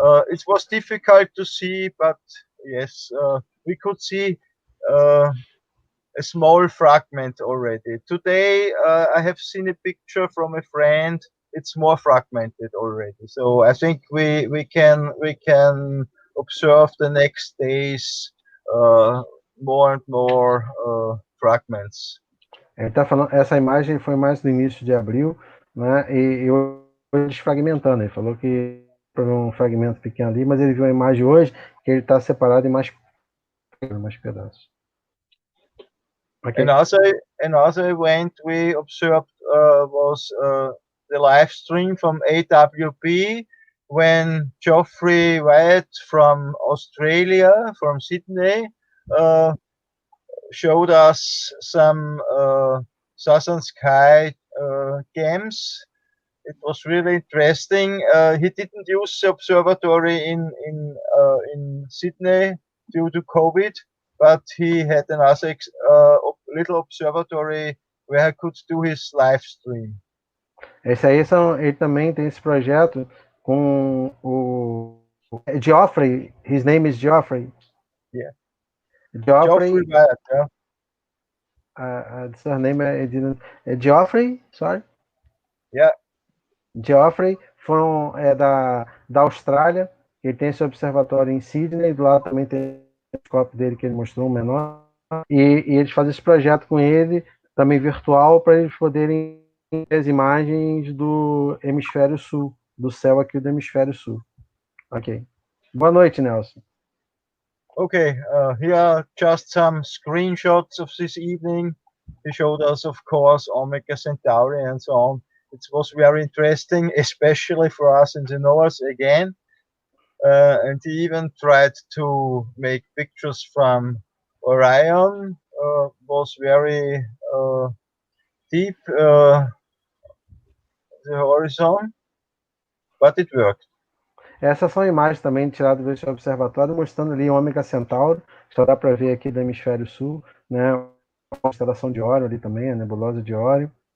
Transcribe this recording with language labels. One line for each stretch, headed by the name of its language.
English: It was difficult to see, but yes, we could see a small fragment already. Today, I have seen a picture from a friend. It's more fragmented already. So I think we can observe the next days more and more fragments.
Portuguese: Ele está falando, essa imagem foi mais no início de abril, né? E eu desfragmentando. Ele falou que foi um fragmento pequeno ali, mas ele viu a imagem hoje que ele está separado em mais pedaços.
English: Okay. Another event we observed was the live stream from AWP when Geoffrey Wyatt from Australia, from Sydney, showed us some southern sky games. It was really interesting. He didn't use the observatory in Sydney due to COVID, but he had another little observatory where he could do his live stream.
Portuguese: Esse aí ele também tem esse projeto com o Geoffrey.
English: His name is Geoffrey. Yeah. Geoffrey Wyatt, yeah. The surname é Geoffrey, sorry. Yeah.
Portuguese: Geoffrey da Austrália. Ele tem esse observatório em Sydney. Do lado também tem o telescópio dele que ele mostrou, um menor. E eles fazem esse projeto com ele, também virtual, para eles poderem ter as imagens do hemisfério sul, do céu aqui do hemisfério sul. Ok. Boa noite, Nelson.
English: Okay, here are just some screenshots of this evening. He showed us, of course, Omega Centauri and so on. It was very interesting, especially for us in the north again. And he even tried to make pictures from Orion. Was very deep the horizon, but it worked.
Portuguese: Essas são imagens também tiradas desse observatório, mostrando ali o Ômega Centauro, só dá para ver aqui do hemisfério sul, né? A constelação de Órion ali também, a nebulosa de Órion.